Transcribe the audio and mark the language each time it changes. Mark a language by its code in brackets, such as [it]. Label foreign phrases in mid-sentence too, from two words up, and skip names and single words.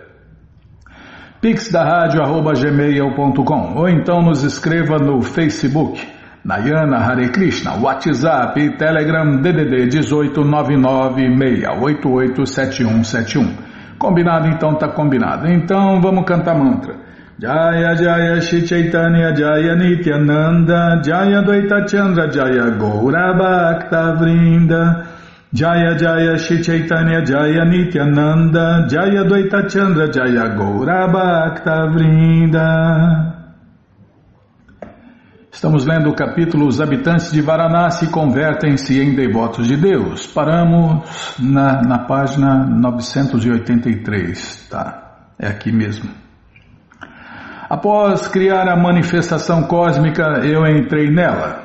[pt] pixda radio@gmail.com ou então nos escreva no Facebook. Nayana Hare Krishna, WhatsApp e Telegram DDD 18996887171. Combinado? Então tá combinado. Então vamos cantar mantra. [sa] Jaya Jaya Shri Chaitanya Jaya Nityananda Jaya Dvaita Chandra Jaya Gaura Bhakta Vrinda Jaya Jaya Shri Chaitanya Jaya Nityananda Jaya Dvaita Chandra Jaya Gaura Bhakta Vrinda. [pt] Estamos lendo o capítulo Os habitantes de Varanasi convertem-se em devotos de Deus. Paramos na página 983, tá? É aqui mesmo. Após criar a manifestação cósmica, eu entrei nela.